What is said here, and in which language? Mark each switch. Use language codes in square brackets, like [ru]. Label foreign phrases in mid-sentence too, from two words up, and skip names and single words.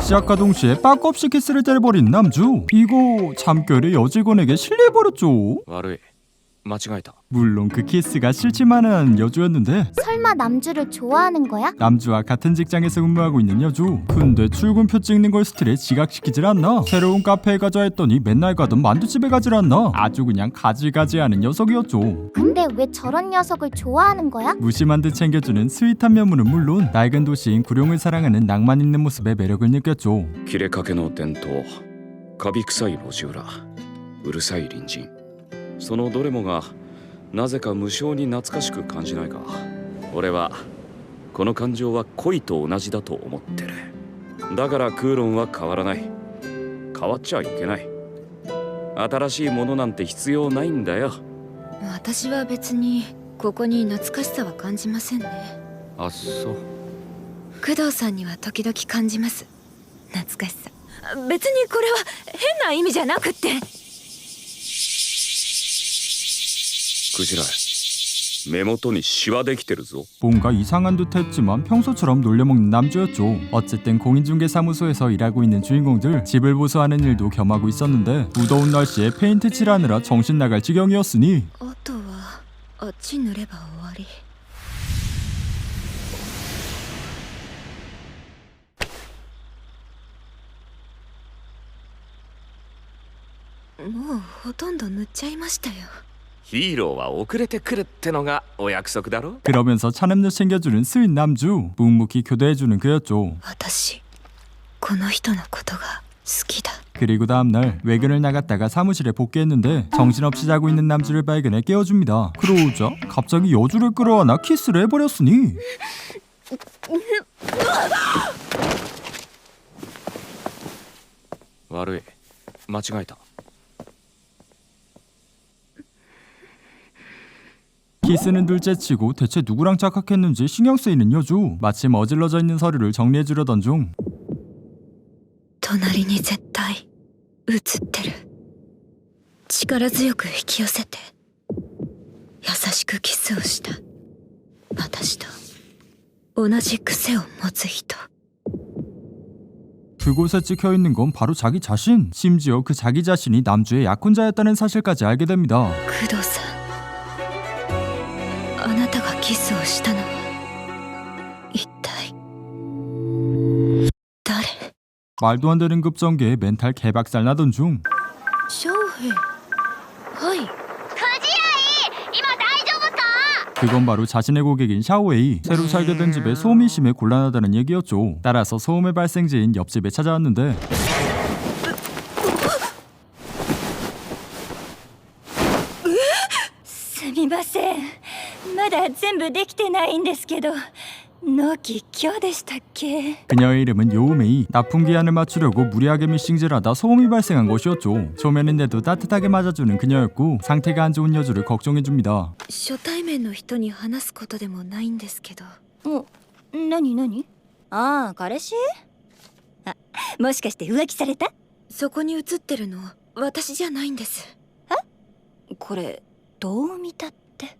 [ko] 시작과 동시에 빠꾸 없이 키스를 때려버린 남주. 이거 잠결에 여직원에게 실례해버렸죠. [ja] 悪い間違えた [ko] 물론 그 키스가 싫지만은 여주였는데 설마 남주를 좋아하는 거야? 남주와 같은 직장에서 근무하고 있는 여주. 근데 출근표 찍는 걸 스트레스 지각시키질 않나. 새로운 카페에 가자 했더니 맨날 가던 만두집에 가질 않나. 아주 그냥 가지가지하는 녀석이었죠. 근데 왜 저런 녀석을 좋아하는 거야? 무심한 듯 챙겨주는 스윗한 면모는 물론 낡은 도시인 구룡을 사랑하는 낭만 있는 모습에 매력을 느꼈죠. [ja] 切れかけの伝統カビ臭い路地裏うるさい隣人そのどれもがなぜか無性に懐かしく感じないか俺はこの感情は恋と同じだと思ってるだからクーロンは変わらない変わっちゃいけない新しいものなんて必要ないんだよ私は別にここに懐かしさは感じませんねあそう工藤さんには時々感じます懐かしさ別にこれは変な意味じゃなくってクジラ目元にシワできてるぞ [ko] 뭔가 이상한 듯 했지만 평소처럼 놀려먹는 남주였죠. 어쨌든 공인중개사무소에서 일하고 있는 주인공들 집을 보수하는 일도 겸하고 있었는데 무더운 날씨에 페인트 칠하느라 정신 나갈 지경이었으니 [ja] あとはあっち塗れば終わりもうほとんど塗っちゃいましたよヒーローは遅れてくるってのがお約束だろ [ko] 그러면서 차냄새 챙겨주는 스윗 남주. 묵묵히 교대해주는 그였죠. [ja] 私この人のことが好きだ [ko] 그리고 다음날 외근을 나갔다가 사무실에 복귀했는데 정신없이 자고 있는 남주를 발견해 깨워줍니다. 그러자 갑자기 여주를 끌어안아 키스를 해버렸으니 [ja] 悪い間違えた [ko] 키스는 둘째치고 대체 누구랑 착각했는지 신경 쓰이는 여주. 마침 어질러져 있는 서류를 정리해주려던 중 [ja] 隣に絶対映ってる力強く引き寄せて優しくキスをした私と同じ癖を持つ人 [ko] 그곳에 찍혀있는 건 바로 자기 자신. 심지어 그 자기 자신이 남주의 약혼자였다는 사실까지 알게 됩니다. [ja] 工藤さんあなたがキスをしたのは一体誰 [ko] 말도 안 되는 급전개에 멘탈 개박살 나던 중 [ja] 翔平はい [ko] 그건 바로 자신의 고객인 샤오웨이. 새로 살게 된 집에 소음이 심해 곤란하다는 얘기였죠. 따라서 소음의 발생지인 옆집에 찾아왔는데 [ja] すみませんまだ全部できてないんですけど納期今日でしたっけ [ko] 그녀의 이름은 요우메이. 납품 기한을 맞추려고 무리하게 미싱질하다 소음이 발생한 것이었죠. 초면인데도 따뜻하게 맞아주는 그녀였고 상태가 안 좋은 여주를 걱정해줍니다. [ja] 初対面の人に話すことでもないんですけど何ああ彼氏あもしかして浮気されたそこに写ってるの私じゃないんですこれどう見たって